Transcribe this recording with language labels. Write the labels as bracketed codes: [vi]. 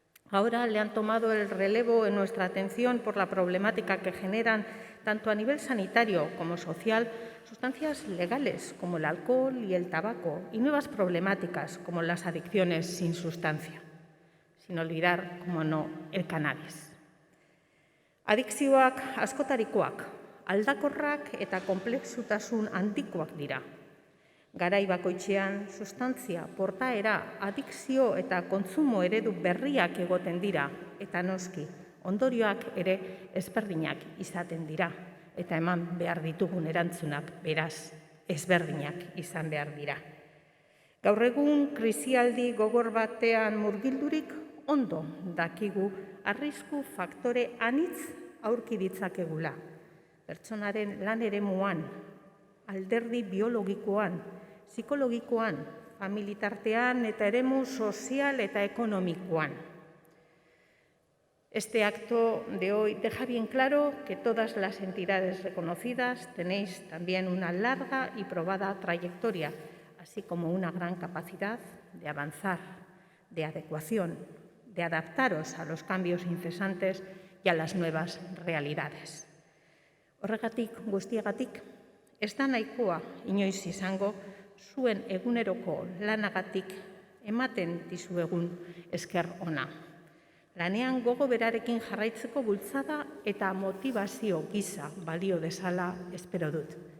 [es] Ahora le han tomado el relevo en nuestra atención por la problemática que generan, tanto a nivel sanitario como social, sustancias legales como el alcohol y el tabaco y nuevas problemáticas como las adicciones sin sustancia. Sin olvidar, como no, el cannabis. [eu] Adikzioak askotarikoak, aldakorrak eta konplexutasun handikoak dira. Garai bakoitzean, sustantzia, portaera, adikzio eta kontsumo eredu berriak egoten dira, eta noski, ondorioak ere ezberdinak izaten dira, eta eman behar ditugun erantzunak beraz ezberdinak izan behar dira. Gaur egun, krisialdi gogor batean murgildurik ondo dakigu arrisku faktore anitz aurki ditzakegula. Pertsonaren lan eremuan, alderdi biologikoan, psikologikoan, familiartean eta eremu sozial eta ekonomikoan. [es] Este acto de hoy deja bien claro que todas las entidades reconocidas tenéis también una larga y probada trayectoria, así como una gran capacidad de avanzar, de adecuación, de adaptaros a los cambios incesantes y a las nuevas realidades. [eu] Horregatik guztiagatik, ez da nahikoa inoiz izango zuen eguneroko lanagatik ematen dizuegun esker ona. Lanean gogo berarekin jarraitzeko bultzada eta motivazio gisa balio dezala espero dut.